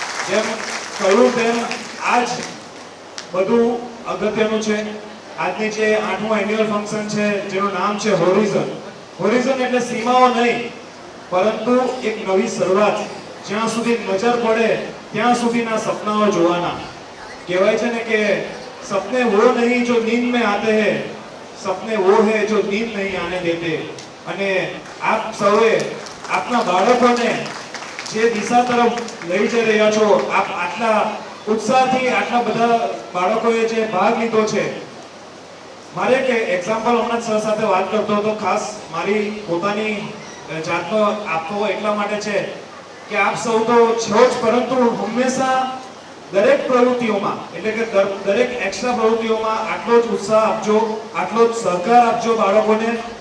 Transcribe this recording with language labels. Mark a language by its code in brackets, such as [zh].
[gu] જેમ કહ્યું તેમ આજ બધું અગત્યનું છે. આજની જે 8મું એન્યુઅલ ફંક્શન છે જેનું નામ છે હોરિઝન. હોરિઝન એટલે સીમાઓ નહીં, પરંતુ એક નવી શરૂઆત. જ્યાં સુધી નજર પડે ત્યાં સુધીના સપનાઓ જોવાના. કહેવાય છે ને કે [hi] સપને वो नहीं जो नींद में आते हैं, सपने वो है जो नींद नहीं आने देते. [gu] અને આપ સૌએ આપના બાળકોને જે દિશા તરફ લઈ જઈ રહ્યા છો, આપ આટલા ઉત્સાહથી આટલા બધા બાળકોએ જે ભાગ લીધો છે. મારે એક એક્ઝામ્પલ હમણાં સર સાથે વાત કરતો હતો, ખાસ મારી પોતાની જાતનો આપવો એટલા માટે છે કે આપ સૌ તો છો જ, પરંતુ હંમેશા દરેક પ્રવૃત્તિઓમાં એટલે કે દરેક એક્સ્ટ્રા પ્રવૃત્તિઓમાં આટલો જ ઉત્સાહ આપજો, આટલો જ સહકાર આપજો બાળકોને.